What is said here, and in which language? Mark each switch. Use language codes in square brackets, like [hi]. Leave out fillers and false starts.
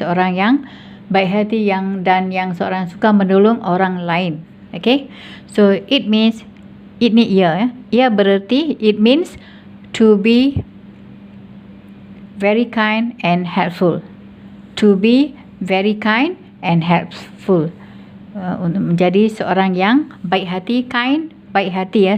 [ms] Seorang yang baik hati dan yang seorang suka menolong orang lain. [en] Okay, so it means, it [ms] ni ia ya. Ia bererti, [en] it means to be very kind and helpful. To be very kind and helpful. [ms] Untuk menjadi seorang yang baik hati, kind, baik hati ya.